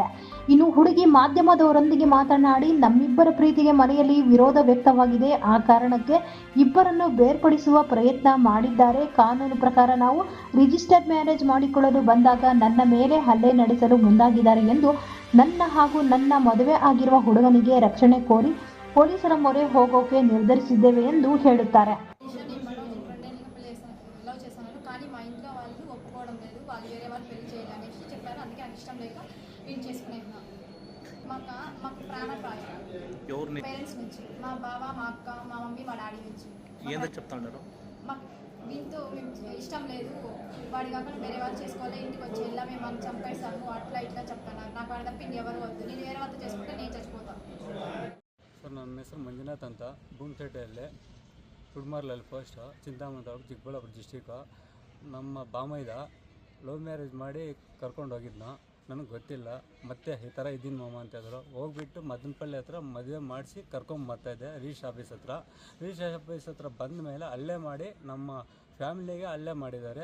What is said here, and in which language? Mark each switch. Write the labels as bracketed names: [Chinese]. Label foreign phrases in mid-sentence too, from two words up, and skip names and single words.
[Kannada] ಇನ್ನು ಹುಡುಗಿ ಮಾಧ್ಯಮದವರೊಂದಿಗೆ ಮಾತನಾಡಿ, ನಮ್ಮಿಬ್ಬರ ಪ್ರೀತಿಗೆ ಮನೆಯಲ್ಲಿ ವಿರೋಧ ವ್ಯಕ್ತವಾಗಿದೆ, ಆ ಕಾರಣಕ್ಕೆ ಇಬ್ಬರನ್ನು ಬೇರ್ಪಡಿಸುವ ಪ್ರಯತ್ನ ಮಾಡಿದ್ದಾರೆ. ಕಾನೂನು ಪ್ರಕಾರ ನಾವು [English] register marriage [Kannada] ಮಾಡಿಕೊಳ್ಳಲು ಬಂದಾಗ ನನ್ನ ಮೇಲೆ ಹಲ್ಲೆ ನಡೆಸಲು ಮುಂದಾಗಿದ್ದಾರೆ ಎಂದು ನನ್ನ ಹಾಗೂ ನನ್ನ ಮದುವೆ ಆಗಿರುವ ಹುಡುಗನಿಗೆ రక్షಣೆ కోరి ಪೊಲೀಸರ ಮೊರೆ ಹೋಗೋಕೆ ನಿರ್ಧರಿಸಿದ್ದೇವೆ ಎಂದು ಹೇಳುತ್ತಾರೆ. [Telugu] మా బావ, మా అక్క, మా మమ్మీ, మా డాడీ నుంచి ఏందో చెప్తాంటారు. మాకు దీంతో మేము ఇష్టం లేదు, వాడి కాకుండా వేరే వాళ్ళు చేసుకోవాలి, ఇంటికి వచ్చి వెళ్ళా మేము వాళ్ళు చంపేస్తాము అట్లా ఇట్లా చెప్తున్నారు. నాకు వాడి తప్ప ఇంకెవరు వద్దు, నేను వేరే వాళ్ళతో చేసుకుంటే నేను చచ్చిపోతాను. [Kannada] ನನ್ನ ಹೆಸರು ಮಂಜುನಾಥ್ ಅಂತ, ಭೂಮಿಪೇಟೆಯಲ್ಲಿ ಕುಡ್ಮಾರ್ಲಲ್ಲಿ ಪೋಸ್ಟು, ಚಿಂತಾಮಣಿ ತಾಲೂಕು, ಚಿಕ್ಕಬಳ್ಳಾಪುರ ಡಿಸ್ಟಿಕ್ಕು. ನಮ್ಮ ಬಾಮೈದ [English] love marriage [Kannada] ಮಾಡಿ ಕರ್ಕೊಂಡು ಹೋಗಿದ್ನು, ನನಗೆ ಗೊತ್ತಿಲ್ಲ. ಮತ್ತೆ ಈ ಥರ ಇದ್ದೀನಿ ಮಾಮ ಅಂತಿದ್ರು. ಹೋಗ್ಬಿಟ್ಟು ಮದನಪಳ್ಳಿ ಹತ್ರ ಮದುವೆ ಮಾಡಿಸಿ ಕರ್ಕೊಂಬರ್ತಾಯಿದ್ದೆ [English] register office [Kannada] ಹತ್ರ ಬಂದ ಮೇಲೆ ಹಲ್ಲೆ ಮಾಡಿ ನಮ್ಮ ಫ್ಯಾಮಿಲಿಗೆ ಹಲ್ಲೆ ಮಾಡಿದ್ದಾರೆ.